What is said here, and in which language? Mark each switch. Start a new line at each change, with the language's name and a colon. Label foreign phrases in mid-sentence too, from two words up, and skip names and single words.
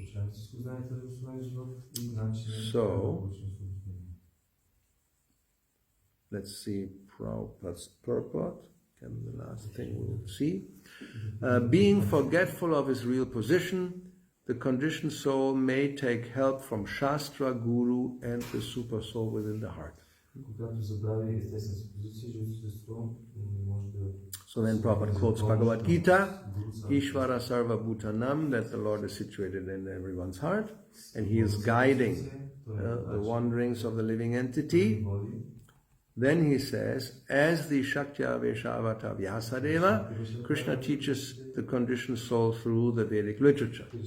English: So, let's see Prabhupada's purport, and the last thing we'll see. Being forgetful of his real position, the conditioned soul may take help from Shastra, Guru, and the super soul within the heart.
Bulgarian: Когато забрави естествена позиция, живото естество може да...
English: So then Prabhupada quotes Bhagavad Gita,
Sanskrit: ईश्वरः सर्वभूतानाम्,
English: that the Lord is situated in everyone's heart, and He is guiding the wanderings of the living entity. Then he says, as the Shaktya Veshavata Vyasadeva, Krishna teaches the conditioned soul through the Vedic literature.